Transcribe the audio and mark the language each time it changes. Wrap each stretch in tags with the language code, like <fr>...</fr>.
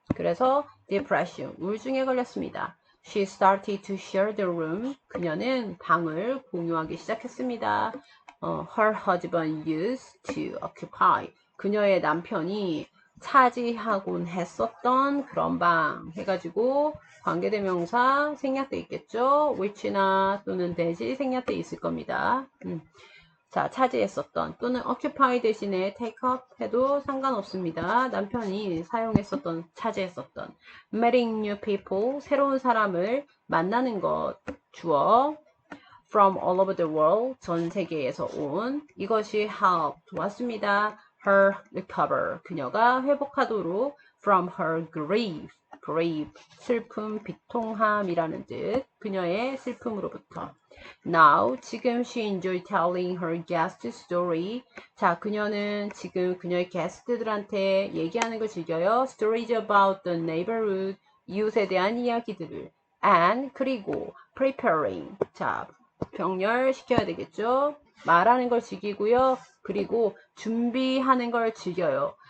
<ko>그래서 depression, 우울증에 걸렸습니다.</ko> <en>She started to share the room.</en> <ko>그녀는 방을 공유하기 시작했습니다.</ko> <en>Her husband used to occupy.</en> <ko>그녀의 남편이 차지하곤 했었던 그런 방 해가지고 관계대명사 생략돼 있겠죠. which나 또는 대시 생략돼 있을 겁니다. 자, 차지했었던 또는 occupy 대신에 take up 해도 상관없습니다. 남편이 사용했었던, 차지했었던</ko> <en>meeting new people,</en> <ko>새로운 사람을 만나는 것, 주어</ko> <en>from all over the world,</en> <ko>전 세계에서 온 이것이 help, 도왔습니다.</ko> <en>her recover,</en> <ko>그녀가 회복하도록</ko> <en>from her grief,</en> <ko>슬픔, 비통함이라는 뜻, 그녀의 슬픔으로부터.</ko> <en>Now,</en> <ko>지금</ko> <en>she enjoy telling her guest story.</en> <ko>자, 그녀는 지금 그녀의 게스트들한테 얘기하는 걸 즐겨요.</ko> <en>Stories about the neighborhood,</en> <ko>이웃에 대한 이야기들을 and 그리고 preparing 자 병렬시켜야 되겠죠. 말하는 걸 즐기고요. 그리고 준비하는 걸 즐겨요.</ko>